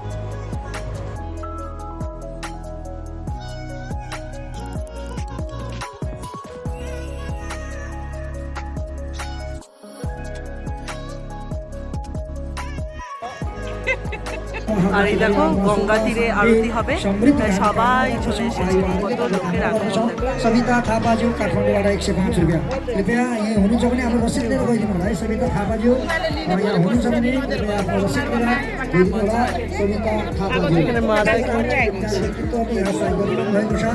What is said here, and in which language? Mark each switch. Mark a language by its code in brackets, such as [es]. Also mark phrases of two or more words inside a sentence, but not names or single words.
[bn] আর এই দেখো গঙ্গা তীরে আরতি হবে, সবাই চলে এসেছে, কত লোকের আগমন। [ne] सविता थापाज्यू काठमाडौँबाट 105 रुपियाँ। कृपया यहीँ हुनुहुन्छ भने आफ्नो रसिद लिएर गइदिनु होला है। सविता थापाज्यू यहाँ हुनुहुन्छ भने कृपया आफ्नो रसिद लिएर गइदिनु होला। सविता थापाज्यू व्यक्तित्वले यहाँ सहयोग गरिरहनु भएको छ।